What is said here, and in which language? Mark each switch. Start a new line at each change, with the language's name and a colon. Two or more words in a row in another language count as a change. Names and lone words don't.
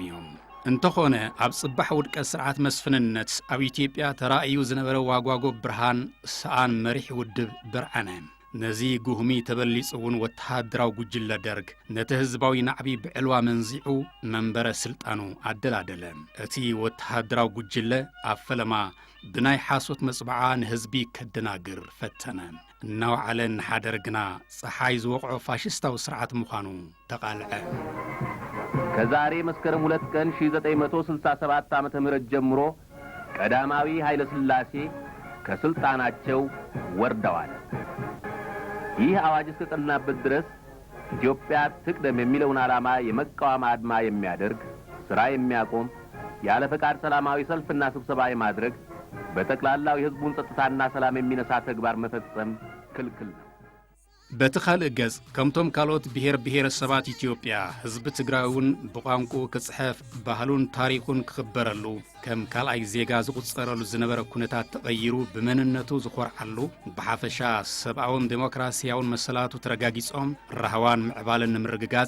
Tigrinya: እዮም። እንተኾነ ኣብ ጽባሕ ውድቀት ስርዓት መስፍንነት ኣብ ኢትዮጵያ ተራእዩ ዝነበረ ዋጓጎ ብርሃን ሰኣን መሪሕ ውድብ ብርዓነ ነዚ ጉህሚ ተበሊጽውን ወተሃደራዊ ጉጅለ ደርግ ነቲ ህዝባዊ ናዕቢ ብዕልዋ መንዚዑ መንበረ ስልጣኑ ኣደላደለ። እቲ ወተሃደራዊ ጉጅለ ኣብ ፈለማ ብናይ ሓሶት መጽባዓ ንህዝቢ ከደናግር ፈተነ። እናውዓለ ንሓደር ግና ፀሓይ ዝወቕዖ ፋሽስታዊ ስርዓት ምዃኑ ተቃልዐ።
Amharic: ከዛሬ መስከረም 2 ቀን 1967 ዓመተ ምህረት ጀምሮ ቀዳማዊ ኃይለ ሥላሴ ከስልጣናቸው ወርደዋል። ይህ አዋጅ እስከጸናበት ድረስ ኢትዮጵያ ትቅደም የሚለውን ዓላማ የመቃወም አድማ የሚያደርግ ሥራ የሚያቆም ያለ ፈቃድ ሰላማዊ ሰልፍና ስብሰባ የማድረግ በጠቅላላው የሕዝቡን ጸጥታና ሰላም የሚነሳ ተግባር መፈጸም ክልክል ነው።
Tigrinya: በተኻልእ ገጽ ከምቶም ካልኦት ብሔረሰባት ኢትዮጵያ ህዝቢ ትግራይውን ብቋንቁ ክጽሕፍ ባህሉን ታሪኹን ክኽበረሉ ከም ካልኣይ ዜጋ ዝቝጸረሉ ዝነበረ ኩነታት ተቐይሩ ብመንነቱ ዝኾርዓሉ ብሓፈሻ ሰብኣውን ዴሞክራሲያውን መሰላቱ ተረጋጊጾም ራህዋን ምዕባልን ንምርግጋጽ